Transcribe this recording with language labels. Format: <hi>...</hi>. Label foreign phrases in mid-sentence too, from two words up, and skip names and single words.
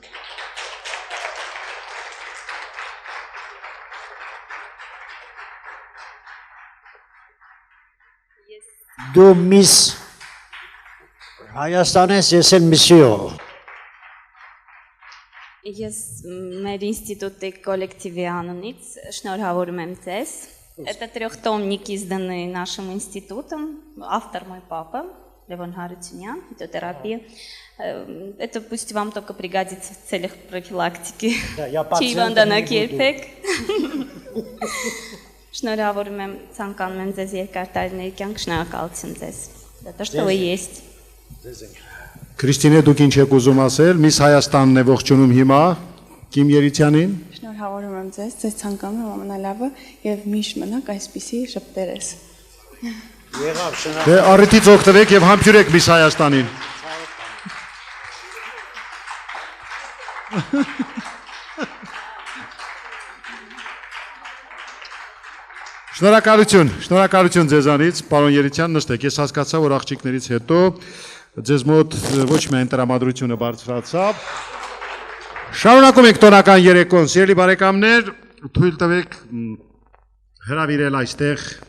<hy>Դու Միս Հայաստան ես, ես էլ Միսիո։ Ես մեր ինստիտուտի կոլեկտիվի անունից շնորհավորում եմ ձեզ.</hy> <ru>Это трехтомник, изданный нашим институтом, автор мой папа, Левон Харутюнян, фитотерапия. Это пусть вам только пригодится в целях профилактики. Чивандана Кирпек.</ru> <hy>Շնորհավորում եմ, ցանկանում եմ ձեզ երկար տարիների կյանք, շնորհակալություն ձեզ։</hy> <ru>За то, что вы есть։</ru> <hy>Քրիստինե, դուք ինչ եք ուզում ասել, Միս Հայաստանն է ողջունում հիմա Կիմ Երիցյանին։ Շնորհավորում եմ ձեզ, ձեզ ցանկանում եմ ամենալավը եւ միշտ մնաք այսպիսի շփտերես։ Եղավ, շնորհակալ։ Դե առիթից օգտվեք եւ համբուրեք Միս Հայաստանին։ Շնորհակալություն ձեզանից, պարոն Երիցյան, նստեք, ես հասկացա, որ աղջիկներից հետո ձեզ մոտ ոչ միայն տրամադրությունը բարձրացավ։ Շարունակում ենք տոնական երեկոն, սիրելի բարեկամներ, թույլ տվեք հրավիրել այստեղ</hy>